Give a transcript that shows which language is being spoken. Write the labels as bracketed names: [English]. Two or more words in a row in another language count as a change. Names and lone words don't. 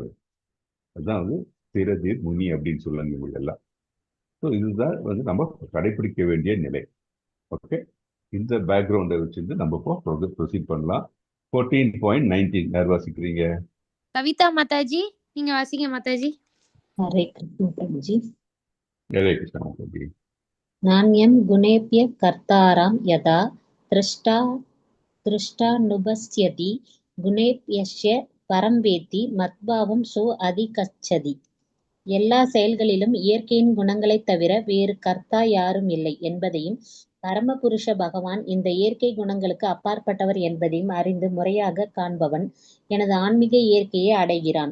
[Tamil] அதுதான் வந்து திரதீர் முனி அப்படின்னு சொல்லுங்க இவங்க எல்லாம். ஸோ இதுதான் வந்து நம்ம கடைபிடிக்க வேண்டிய நிலை. ஓகே, இந்த பேக்ரவுண்டை வச்சுட்டு நம்ம இப்போ ப்ரொசீட் பண்ணலாம். 14.19 யார் வாசிக்கிறீங்க? கவிதா மாதாஜி, நீங்க வாசிங்க மாதாஜி. [Hindi] हरे कृष्ण प्रभु जी। [Tamil] ஹரே கிருஷ்ணா மாதாஜி. [Sanskrit] नान्यं गुणेभ्य कर्तारां यदा दृष्टा दृष्टानुपश्यति गुणेभ्यश्च परं वेत्ति मद्भावं सो अधिगच्छति. [Tamil] எல்லா செயல்களிலும் இயற்கையின் குணங்களைத் தவிர வேறு கர்த்தா யாரும் இல்லை என்பதையும் பரமபுருஷ பகவான் இந்த இயற்கை குணங்களுக்கு அப்பாற்பட்டவர் என்பதையும் அறிந்து முறையாக காண்பவன் எனது ஆன்மீக இயற்கையை அடைகிறான்.